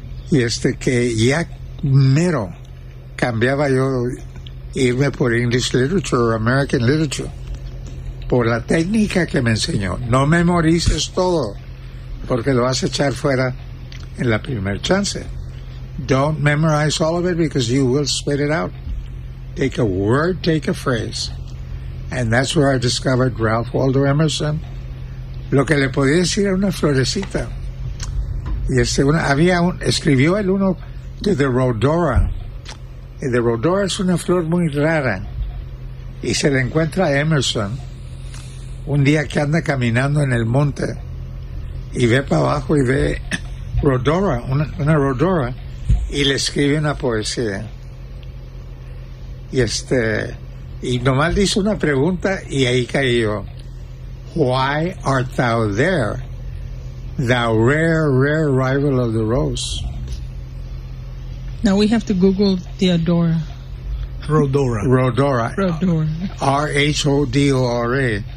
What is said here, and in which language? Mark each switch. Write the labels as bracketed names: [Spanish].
[Spanish] Y que ya mero cambiaba yo irme por [English] English literature [Spanish] o [English] American literature. [Spanish] Por la técnica que me enseñó. No memorices todo, porque lo vas a echar fuera en la primer chance. [English] Don't memorize all of it, because you will spit it out. Take a word, take a phrase. And that's where I discovered Ralph Waldo Emerson. [Spanish] Lo que le podía decir a una florecita. Escribió el uno de The Rhodora. Y The Rhodora es una flor muy rara. Y se le encuentra a Emerson un día que anda caminando en el monte. Y ve para abajo y ve Rhodora, una Rhodora. Y le escribe una poesía. Y nomás le hizo una pregunta y ahí caí yo. [English] Why art thou there, thou rare, rare rival of the rose? Now we have to Google Theodora. Rhodora. R-H-O-D-O-R-A.